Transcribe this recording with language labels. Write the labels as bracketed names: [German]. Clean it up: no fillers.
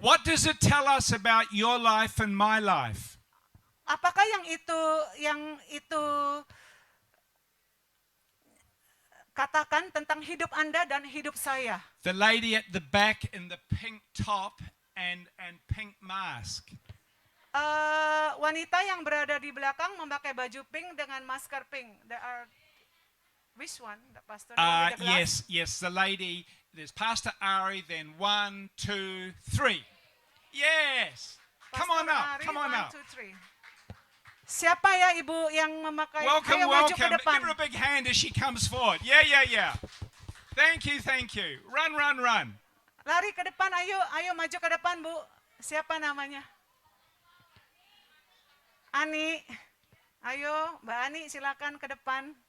[English] What does it tell us about your life and my life? [Indonesian] Apakah yang itu katakan tentang hidup Anda dan hidup saya? [English] The lady at the back in the pink top and pink mask. [Indonesian] Wanita yang berada di belakang memakai baju pink dengan masker pink. [English] There are which one, the pastor? With the glass? Yes, the lady. There's Pastor Ari, then 1, 2, 3. Yes. Come on Pastor up, Ari, come on 1, up. 2, 3. [Indonesian] Siapa ya ibu yang memakai? [English] Welcome, [Indonesian] Ayo maju ke [English] welcome. [Indonesian] depan. [English] Give her a big hand as she comes forward. Yeah. Thank you. Run. [Indonesian] Lari ke depan, ayo maju ke depan bu. Siapa namanya? Ani. Ayo Mbak Ani silakan ke depan.